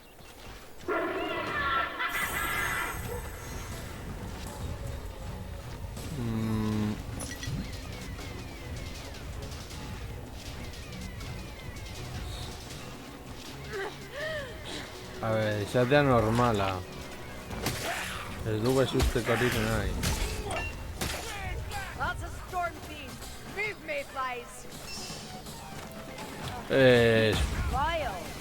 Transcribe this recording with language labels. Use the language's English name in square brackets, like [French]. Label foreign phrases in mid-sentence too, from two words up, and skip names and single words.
[Spanish] A ver, [Basque] izatea normala. Ez dugu ezusteko hori nahi. [English] That's a storm fiend. Move, mayflies. Vile.